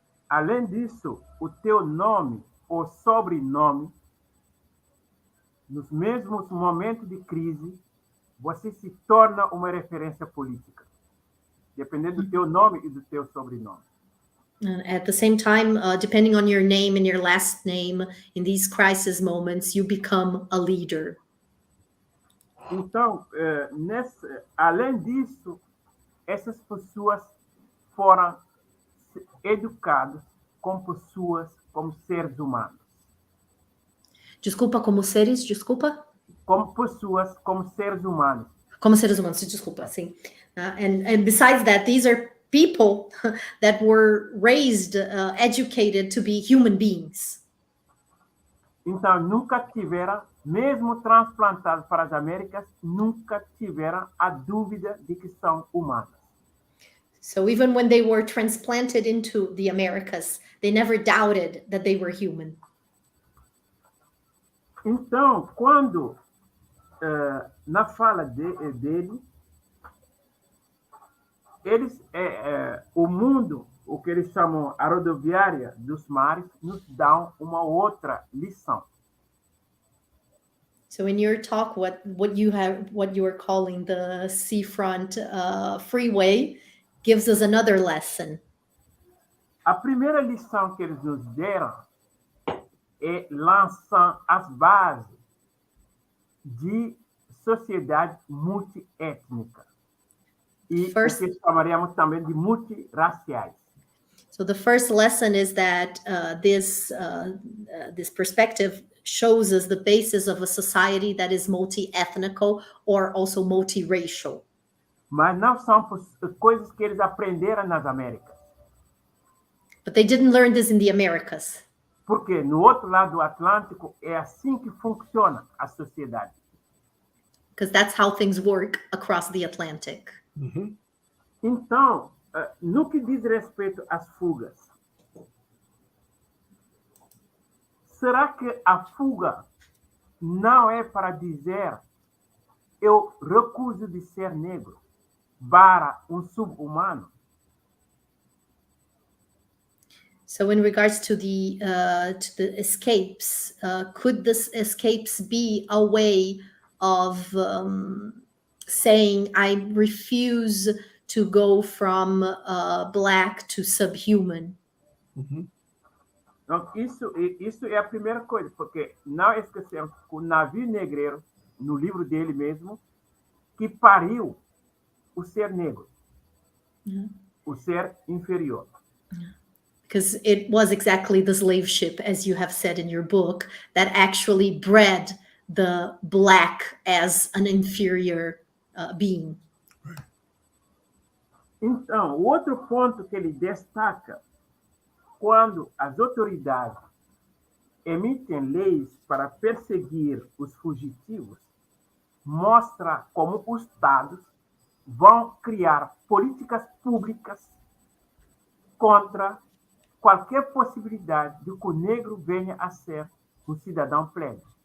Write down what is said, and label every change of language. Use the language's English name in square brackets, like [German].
[Portuguese] Além disso, o teu nome ou sobrenome, nos mesmos momentos de crise, você se torna uma referência política. Dependendo do teu nome e do teu sobrenome. [English] And at the same time, depending on your name and your last name, in these crisis moments, you become a leader. [Portuguese] Então, além disso, essas pessoas foram educados como pessoas, como seres humanos. Desculpa, como seres, desculpa? Como pessoas, como seres humanos. Como seres humanos, desculpa, sim. [English] And besides that, these are people that were raised, educated to be human beings. [Portuguese] Então, nunca tiveram, mesmo transplantados para as Américas, nunca tiveram a dúvida de que são humanos. [English] So even when they were transplanted into the Americas, they never doubted that they were human. [Portuguese] Então, quando, na fala dele, eles, o mundo, o que eles chamam a rodoviária dos mares, nos dão uma outra lição. [English] So in your talk, what you are calling the seafront freeway gives us another lesson. [Portuguese] A primeira lição que eles nos deram é lançar as bases de sociedade multiétnica e o que chamaríamos também de multirraciais. [English] So the first lesson is that this perspective shows us the basis of a society that is multi-ethnical or also multiracial. [Portuguese] Mas não são coisas que eles aprenderam nas Américas. [English] But they didn't learn this in the Americas. [Portuguese] Porque no outro lado do Atlântico é assim que funciona a sociedade. [English] Because that's how things work across the Atlantic. Mhm. [Portuguese] Então, no que diz respeito às fugas, será que a fuga não é para dizer eu recuso de ser negro para sub-humano? [English] So in regards to the escapes, could the escapes be a way of saying I refuse to go from black to subhuman? Mhm. [Portuguese] Então, isso é a primeira coisa, porque não esquecemos que o navio negreiro, no livro dele mesmo, que pariu o ser negro, o ser inferior. [English] Because it was exactly the slave ship, as you have said in your book, that actually bred the black as an inferior being. [Portuguese] Então, o outro ponto que ele destaca, quando as autoridades emitem leis para perseguir os fugitivos, mostra como os Estados vão criar políticas públicas contra qualquer possibilidade de que o negro venha a ser cidadão pleno.